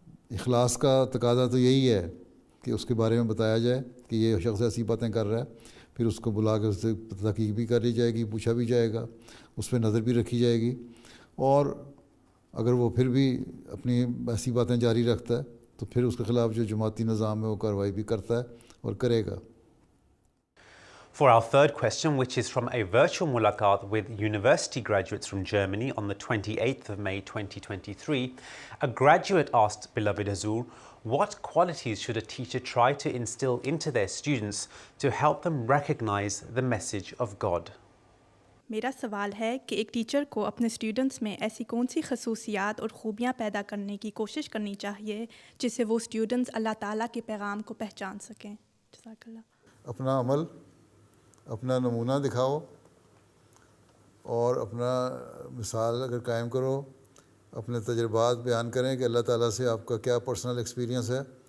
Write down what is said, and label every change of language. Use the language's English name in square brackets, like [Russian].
[Urdu] اخلاص کا تقاضا تو یہی ہے کہ اس کے بارے میں بتایا جائے کہ یہ شخص ایسی باتیں کر رہا ہے، پھر اس کو بلا کے اس سے تحقیق بھی کر لی جائے گی، پوچھا بھی جائے گا، اس پہ نظر بھی رکھی جائے گی، اور اگر وہ پھر بھی اپنی ایسی باتیں جاری رکھتا ہے تو پھر اس کے خلاف جو جماعتی نظام ہے وہ کارروائی بھی کرتا ہے اور کرے گا۔ [English] For our third question, which is from a virtual mulaqat with university graduates from Germany on the 28th of May 2023, a graduate asked Beloved Hazur, what qualities should a teacher try to instill into their students to help them recognize the message of God? [Urdu] میرا سوال ہے کہ ایک teacher کو اپنے students میں ایسی کون سی خصوصیات اور خوبیاں پیدا کرنے کی کوشش کرنی چاہیے جس سے وہ اسٹوڈنٹس اللہ تعالیٰ کے پیغام کو پہچان سکیں؟ جزاک اللہ۔ اپنا عمل، اپنا نمونہ دکھاؤ اور اپنا مثال اگر قائم کرو، اپنے تجربات بیان کریں کہ اللہ تعالیٰ سے آپ کا کیا پرسنل ایکسپیرینس ہے۔